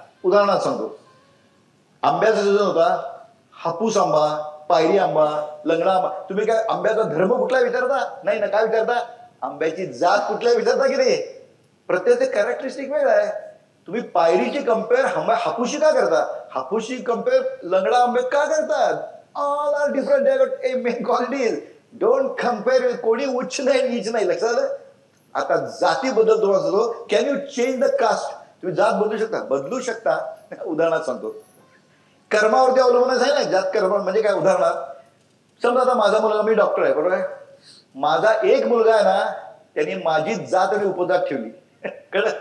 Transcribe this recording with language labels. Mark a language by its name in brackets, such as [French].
[Marathi] उदाहरणात सांगतो, आंब्याचा सीझन होता, हापूस आंबा, पायरी आंबा, लंगडा आंबा. तुम्ही काय आंब्याचा धर्म कुठला विचारता? नाही ना. काय विचारता? आंब्याची जात कुठल्या विचारता की नाही? प्रत्येक कॅरेक्टरिस्टिक वेगळा आहे. तुम्ही पायरीची कम्पेअर हापूशी का करता? हापूशी कम्पेअर लंगडा आंबे का करतात? [English] All are different main qualities. Don't compare. [Marathi] कोणी उच्च नाही नीच नाही. लक्षात आलं? आता जातीबद्दल तुम्हाला सांगतो, [English] Can you change the caste? [Marathi] तुम्ही जात बदलू शकता? बदलू शकता. उदाहरणात सांगतो, कर्मावरती अवलंबून आहे ना. जात कर्म म्हणजे काय? उदाहरणार्थ समजा आता माझा मुलगा, मी डॉक्टर आहे, बरोबर आहे. माझा एक मुलगा आहे ना, त्यांनी माझी जात आणि उपजात ठेवली. कळलं?